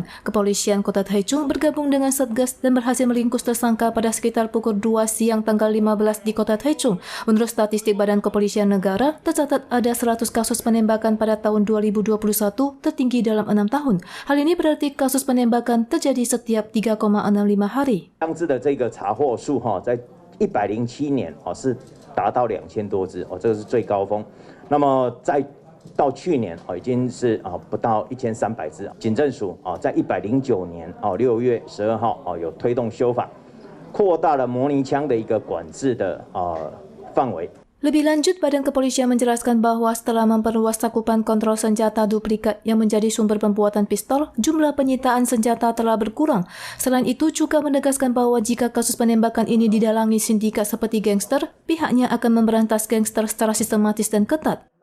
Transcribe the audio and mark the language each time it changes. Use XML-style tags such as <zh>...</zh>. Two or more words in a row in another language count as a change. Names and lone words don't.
<id>Kepolisian Kota Taichung bergabung dengan Satgas dan berhasil meringkus tersangka pada sekitar pukul 2 siang tanggal 15 di Kota Taichung. Menurut statistik Badan Kepolisian Negara, tercatat ada 100 kasus penembakan pada tahun 2021, tertinggi dalam 6 tahun. Hal ini berarti kasus penembakan terjadi setiap 3,65 hari.</id> <zh>当支的这个查获数在107年是达到2000多只这个是最高峰。那么到去年已经是不到1300只。警政署在109年6月12号有推动修法，扩大了模拟枪的一个管制的范围。</zh> <id>Lebih lanjut, Badan Kepolisian menjelaskan bahwa setelah memperluas cakupan kontrol senjata duplikat yang menjadi sumber pembuatan pistol, jumlah penyitaan senjata telah berkurang. Selain itu, juga menegaskan bahwa jika kasus penembakan ini didalangi sindikat seperti gangster, pihaknya akan memberantas gangster secara sistematis dan ketat.</id>